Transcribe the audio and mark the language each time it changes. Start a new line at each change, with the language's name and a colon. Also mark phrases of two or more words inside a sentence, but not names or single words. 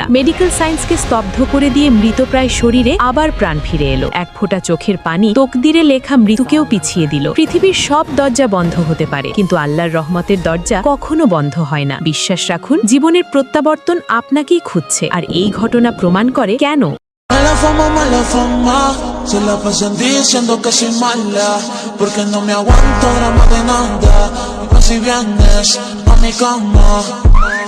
English: medical science
Bangla: স্তব্ধ করে দিয়ে মৃতপ্রায় শরীরে আবার প্রাণ ফিরে এলো। এক ফোঁটা চোখের পানি তকদিরে লেখা মৃত্যুকেও পিছিয়ে দিল। পৃথিবীর সব দরজা বন্ধ হতে পারে, কিন্তু আল্লাহর রহমতের দরজা কখনো বন্ধ হয় না। বিশ্বাস রাখুন, জীবনের প্রত্যাবর্তন আপনাকেই খুঁজছে, আর এই ঘটনা প্রমাণ করে কেন।
Spanish: Mala fama, se la pasan diciendo que soy mala, porque no me aguanto drama de nada. Y si vienes a mi cama